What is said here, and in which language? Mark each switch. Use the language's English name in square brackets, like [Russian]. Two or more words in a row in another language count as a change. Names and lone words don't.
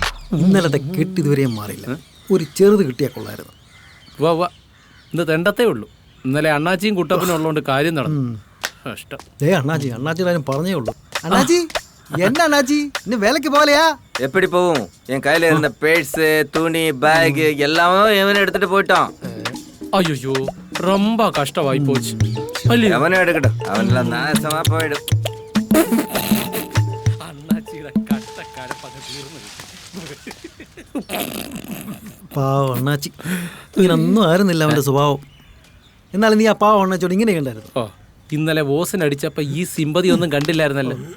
[Malayalam] ഇന്നലത്തെ കെട്ട് ഇതുവരെയും മാറിയില്ല. ഒരു ചെറുത് കിട്ടിയാൽ കൊള്ളായിരുന്നു. വാ വാ, ഇന്ന് തെണ്ടത്തേ ഉള്ളൂ. ഇന്നലെ അണ്ണാച്ചിയും കുട്ടപ്പനും ഉള്ളതുകൊണ്ട് കാര്യം നടന്നു. ഇഷ്ടം അണ്ണാച്ചിയുടെ പറഞ്ഞേ ഉള്ളൂ. [Tamil] അണ്ണാച്ചി என்ன அண்ணாச்சி இன்னும் வேலைக்கு போகலையா? எப்படி போகும்? என் கையில இருந்த பேர்ஸு, துணி, பேக் எல்லாமே எவனும் எடுத்துட்டு போயிட்டான். ஐயோ, ரொம்ப கஷ்டமாயி போச்சு. எவனும் எடுக்கட்டும், அவனெல்லாம் நாசமா போயிடும். [Malayalam] അണ്ണാച്ചിയുടെ കഷ്ടക്കാരെ പകർന്നു. പാവം അണ്ണാച്ചി, ഇങ്ങനൊന്നും ആയിരുന്നില്ല അവന്റെ സ്വഭാവം. എന്നാലും നീ ആ പാവം അണ്ണാച്ചിയോട് ഇങ്ങനെ കണ്ടായിരുന്നു. ഇന്നലെ ഓസിനടിച്ചപ്പോ ഈ സിമ്പതി ഒന്നും കണ്ടില്ലായിരുന്നല്ലോ.